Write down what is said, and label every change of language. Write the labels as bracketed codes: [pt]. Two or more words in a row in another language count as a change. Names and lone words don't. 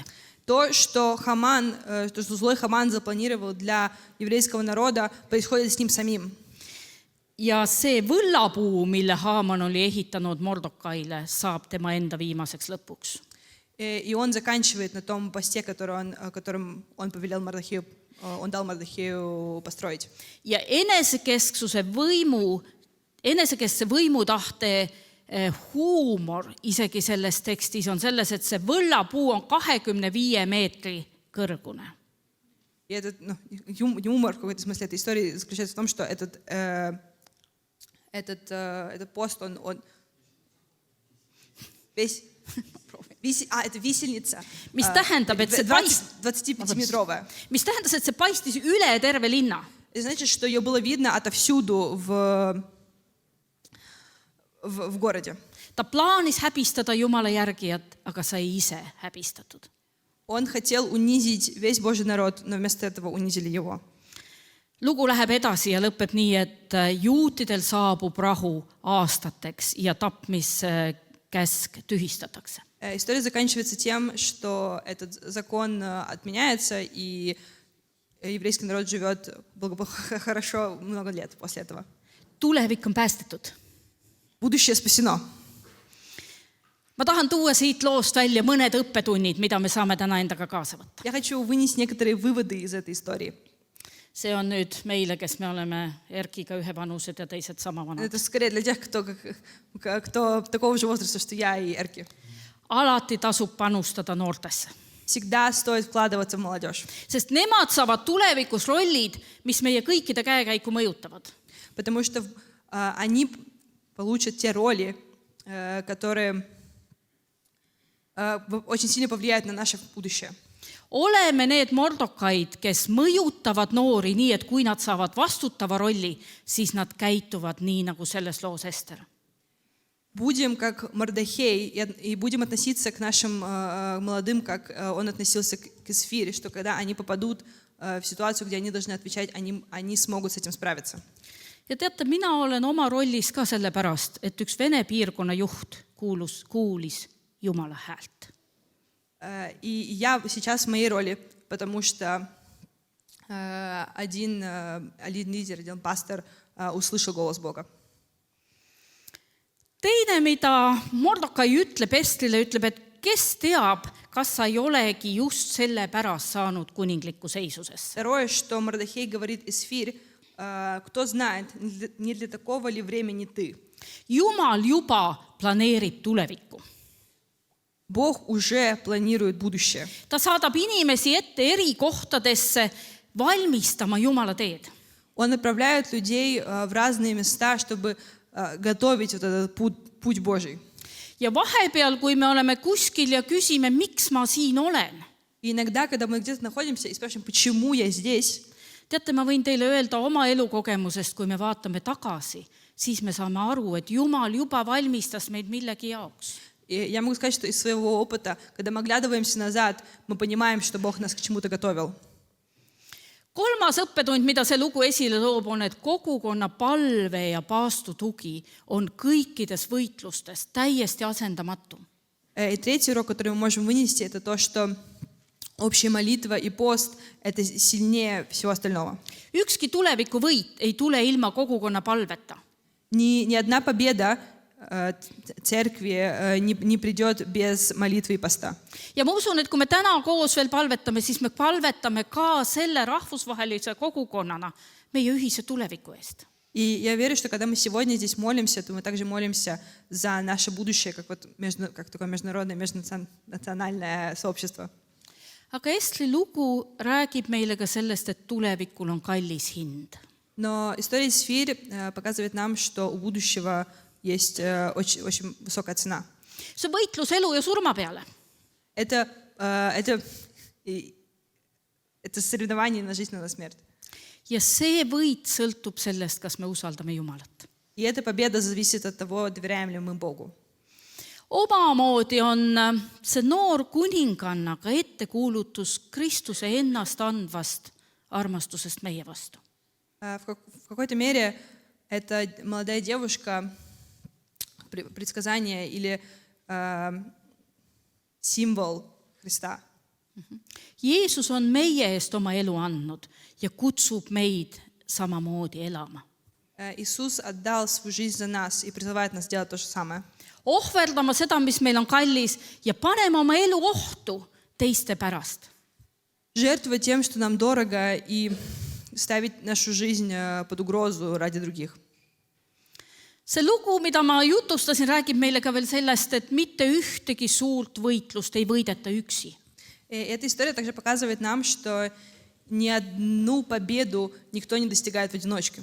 [ru] То, что злой Хаман запланировал для еврейского народа, происходит с ним самим. [et] Ja see võllapuu, mille Haaman oli ehitanud Mordokaile, saab tema enda viimaseks lõpuks. [ru] И он заканчивает на том посте, которым он повелел Мордехею, он дал Мордехею построить. [et] Ja enesekeskse võimutahte huumor isegi selles tekstis on selles, et see võllapuu on 25 meetri kõrgune. [ru] И этот юмор в какой-то смысле этой истории заключается в том, что этот пост, он весь... это висельница. [et] Mis tähendab, et see [ru] 25-метровая. [et] Mis tähendas, et see paistis üle terve linna. [ru] Это значит, что ее было видно отовсюду в городе. [et] Ta plaanis häbistada Jumala järgijat, aga sai ise häbistatud. [ru] Он хотел унизить весь Божий народ, но вместо этого унизили его. [et] Lugu läheb edasi ja lõpeb nii, et juutidel saabub rahu aastateks ja tapmiskäsk tühistatakse. [ru] История заканчивается тем, что этот закон отменяется, и еврейский народ живет хорошо много лет после этого. [et] Tulevik on päästetud. [ru] Будущее спасено. [et] Ma tahan tuua siit loost välja mõned õppetunnid, mida me saame täna endaga kaasa võtta. [ru] Я хочу вынести некоторые выводы из этой истории. [et] See on nüüd meile, kes me oleme Erkiga ühevanused ja teised sama vanad. [ru] Это скорее для тех, кто такого же возраста, что я и Эрки. [et] Alati tasub panustada noortesse. [ru] Всегда стоит вкладываться в молодежь. [et] Sest nemad saavad tulevikus rollid, mis meie kõikide käekäiku mõjutavad. [ru] Потому что они получат те роли, которые очень сильно повлияют на наше будущее. [et] oleme need Mordokaid, kes mõjutavad noori nii, et kui nad saavad vastutava rolli, siis nad käituvad nii, nagu selles loos Ester. [ru] Будем как Мордехей и будем относиться к нашим молодым, как он относился к Эсфире, что когда они попадут в ситуацию, где они должны отвечать, они смогут с этим справиться. [et] Ja teate, mina olen oma rollis ka sellepärast, et üks Vene piirkonna juht kuulis Jumala häält. [ru] И я сейчас в моей роли, потому что один лидер, один пастор услышал голос Бога. [et] Teine, mida Mordokai ütleb Estrile, ütleb, et kes teab, kas sa ei olegi just selle pärast saanud kuninglikku seisusesse. [ru] Второе, что Мордехей говорит Эсфирь, кто знает, не для такого ли времени ты? [et] Jumal juba planeerib tulevikku. [ru] Бог уже планирует будущее. [et] Ta saadab inimesi ette eri kohtadesse valmistama Jumala teed. [ru] Он направляет людей в разные места, чтобы готовить вот этот путь Божий. [et] Ja vahepeal, kui me oleme kuskil ja küsime, miks ma siin olen, [ru] И иногда, когда мы где-то находимся и спрашиваем, почему я здесь, [et] teate, ma võin teile öelda oma elukogemusest, kui me vaatame tagasi, siis me saame aru, et Jumal juba valmistas meid millegi jaoks. [ru] и я могу сказать, что из своего опыта, когда мы оглядываемся назад, мы понимаем, что Бог нас к чему-то готовил. [et] Kolmas õppetund, mida see lugu esile toob, on, et kogukonna palve ja paastutugi on kõikides võitlustes täiesti asendamatu. [ru] И третий урок, который мы можем вынести, это то, что общая молитва и пост – это сильнее всего остального. [et] Ükski tulevikuvõit ei tule ilma kogukonna palveta. [ru] Ни одна победа церкви не придет без молитвы и поста. [et] Ja ma usun, et kui me täna koos veel palvetame, siis me palvetame ka selle rahvusvahelise kogukonnana meie ühise tuleviku eest. [ru] И я верю, что когда мы сегодня здесь молимся, то мы также молимся за наше будущее, как такое международное, межнациональное сообщество. [et] Aga Estri lugu räägib meile ka sellest, et tulevikul on kallis hind. [ru] Но история Эсфирь показывает нам, что у будущего есть очень высокая цена. [et] See on võitlus elu ja surma peale. [ru] Это соревнование на жизнь и на смерть. [et] Ja see võit sõltub sellest, kas me usaldame Jumalat. [ru] И эта победа зависит от того, доверяем ли мы Богу. [et] Omamoodi on see noor kuninganna ka ettekuulutus Kristuse ennast andvast armastusest meie vastu. [ru] В какой-то мере эта молодая девушка предсказание или символ Христа. [et] Jeesus on meie eest oma elu andnud ja kutsub meid samamoodi elama. [ru] Иисус отдал свою жизнь за нас и призывает нас делать то же самое. [et] Ohverdama seda, mis meil on kallis ja panema oma elu ohtu teiste pärast. [ru] Жертвовать тем, что нам дорого, и ставить нашу жизнь под угрозу ради других. [et] See lugu, mida ma jutustasin, räägib meile ka veel sellest, et mitte ühtegi suurt võitlust ei võideta üksi. [ru] Эта история также показывает нам, что ни одну победу никто не достигает в одиночке.